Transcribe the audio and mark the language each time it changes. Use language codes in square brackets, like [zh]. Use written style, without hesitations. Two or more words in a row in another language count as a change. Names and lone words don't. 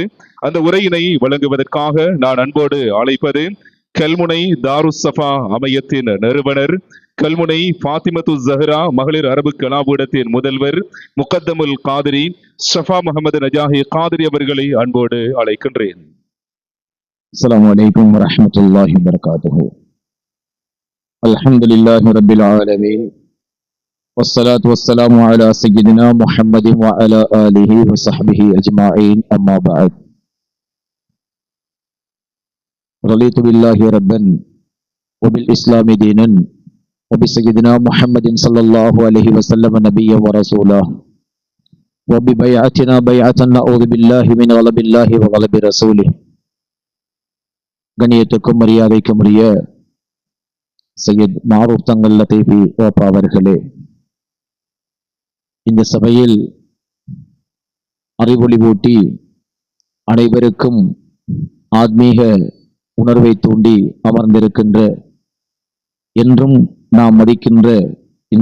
[ta] அந்த உரையினை வழங்குவதற்காக நான் அன்போடு அழைப்பது கல்முனை தாருஸ் சஃபா அமையத்தின் நிறுவனர், கல்முனை ஃபாத்திமத்து ஜஹ்ரா மகளிர் அரபு கலாபீடத்தின் முதல்வர் முகத்தமுல் காதிரி ஷஃபா முகமது நஜாஹி காதிரி அவர்களை அன்போடு அழைக்கின்றேன். [ar] السلام عليكم ورحمة الله وبركاته. الحمد لله رب العالمين. والصلاة والسلام على سيدنا محمد وعلى آله وصحبه أجمعين. أما بعد، رضيت بالله ربا وبالإسلام دينا وبسيدنا محمد صلى الله عليه وسلم نبيا ورسولا وببيعتنا بيعة نعوذ بالله من غضب الله وغضب رسوله. [ta] கண்ணியத்துக்கும் மரியாதைக்கும் உரிய சையத் மாரூப் தங்கள் லத்தீஃபி ஓப்பா அவர்களே, இந்த சபையில் அறிவொளி ஊட்டி அனைவருக்கும் ஆத்மீக உணர்வை தூண்டி அமர்ந்திருக்கின்ற, என்றும் நாம் மதிக்கின்ற இந்த